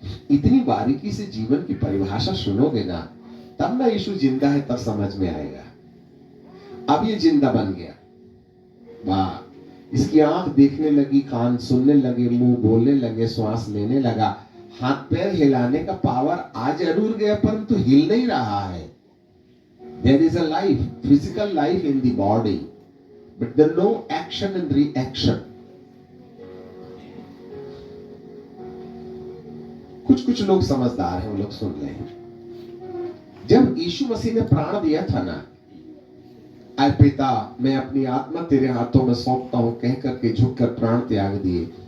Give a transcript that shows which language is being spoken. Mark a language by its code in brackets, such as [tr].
[hi] इतनी बारीकी से जीवन की परिभाषा सुनोगे ना, तब ना यीशु जिंदा है तब समझ में आएगा। अब ये जिंदा बन गया, वाह, इसकी आंख देखने लगी, कान सुनने लगे, मुंह बोलने लगे, श्वास लेने लगा, हाथ पैर हिलाने का पावर आ जरूर गया परंतु हिल नहीं रहा है। [en] There is a life, physical life in the body, but there no action and reaction. [hi] कुछ लोग समझदार हैं, वो लोग सुन रहे हैं। जब यीशु मसीह ने प्राण दिया था ना, ऐ पिता मैं अपनी आत्मा तेरे हाथों में सौंपता हूं कह करके झुककर प्राण त्याग दिए।